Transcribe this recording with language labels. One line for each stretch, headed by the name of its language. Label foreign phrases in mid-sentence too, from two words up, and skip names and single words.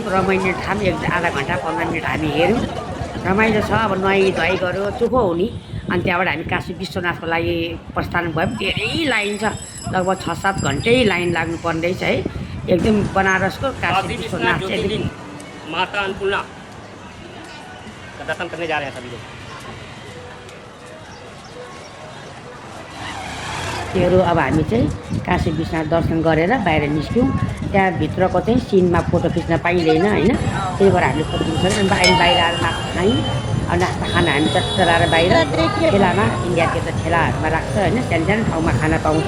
Nepali: रमाइलो ठाउँ, आधा घन्टा 15 मिनट हामी हेऱ्यौँ, रमाइलो छ। अब नुहाइधुवाइ गऱ्यो, चोखो हुने। अनि त्यहाँबाट हामी काशी विश्वनाथको लागि प्रस्थान भयौँ। धेरै लाइन छ, लगभग 6-7 घन्टै लाइन लाग्नु पर्दैछ है। एकदम बनारसको काशी विश्वनाथ चाहिँ एकदम
Hindi: माता अन्नपूर्णा का दर्शन करने जा रहे हैं सभी लोग।
Nepali: त्योहरू अब हामी चाहिँ काशी विश्वनाथ दर्शन गरेर बाहिर निस्क्यौँ। त्यहाँ भित्रको चाहिँ सिनमा फोटो खिच्न पाइँदैन होइन, त्यही भएर हामीले फोटो खिच्छ। बाहिर आएर नास्ता खायौँ। अब नास्ता खाना हामी चट्ट लाएर बाहिर ठेलामा, इन्डियाको त ठेलाहरूमा राख्छ होइन, सानो सानो ठाउँमा खाना पाउँछ।